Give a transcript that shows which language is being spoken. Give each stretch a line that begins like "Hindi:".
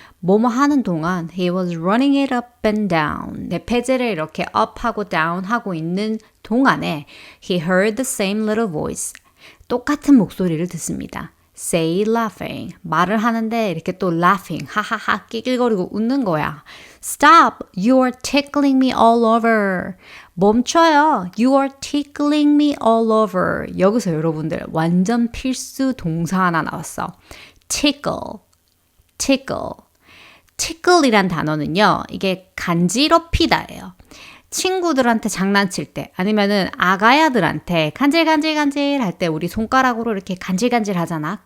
Korean: 뭐뭐 하는 동안
English: he was running it up and down.
Korean: 대패질을 이렇게 up하고 down하고 있는 동안에
English: he heard the same little voice.
Korean: 똑같은 목소리를 듣습니다.
English: Say laughing.
Korean: 말을 하는데 이렇게 또 laughing. 하하하 끼낄거리고 웃는 거야.
English: Stop. You are tickling me all over.
Korean: 멈춰요.
English: You are tickling me all over.
Korean: 여기서 여러분들 완전 필수 동사 하나 나왔어. tickle. tickle이란 단어는요. 이게 간지럽히다예요. 친구들한테 장난칠 때 아니면은 아가야들한테 간질간질 할 때 우리 손가락으로 이렇게 간질간질 하잖아.